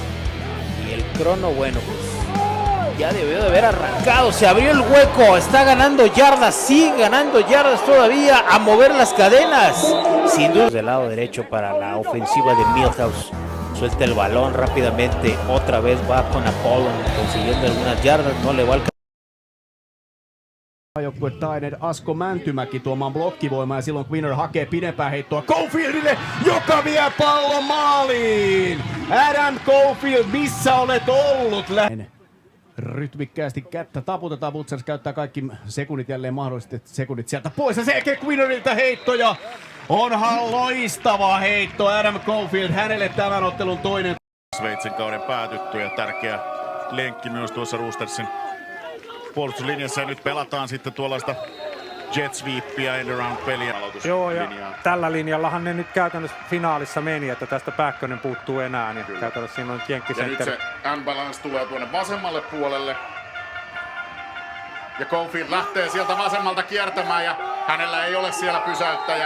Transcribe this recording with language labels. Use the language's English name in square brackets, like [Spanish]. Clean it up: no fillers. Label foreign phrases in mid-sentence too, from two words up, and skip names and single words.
[Spanish] Y el crono, bueno, pues ya debió de haber arrancado, se abrió el hueco, está ganando yardas, sigue ganando yardas todavía, a mover las cadenas. Sin duda, del lado derecho para la ofensiva de Milhouse. Suelta el balón rápidamente, otra vez va con Apollon, consiguiendo algunas yardas, no le va al [Finnish] Joukkue Tainer Asko Mäntymäki tuomaan blokkivoimaa ja silloin Quinner hakee pidempää heittoa Cofieldille, joka vie pallon maaliin! Adam Cofield, missä olet ollut? Rytmikkäästi kättä taputetaan, Butzers käyttää kaikki sekunnit jälleen mahdolliset sekunnit sieltä pois ja sen jälkeen Quinneriltä heittoja. Onhan loistava heitto Adam Cofield, hänelle tämän ottelun toinen. Sveitsin kauden päätytty ja tärkeä lenkki myös tuossa Roostersin puolustuslinjassa ja nyt pelataan sitten tuollaista jet sweepia [English] end around [Finnish] peliä. Joo, ja tällä linjallahan ne nyt käytännössä finaalissa meni, että tästä Päkkönen puuttuu enää, niin käytännössä siinä on jenkkisentteri. Ja nyt se unbalance tulee tuonne vasemmalle puolelle. Ja Cofield lähtee sieltä vasemmalta kiertämään ja hänellä ei ole siellä pysäyttäjää.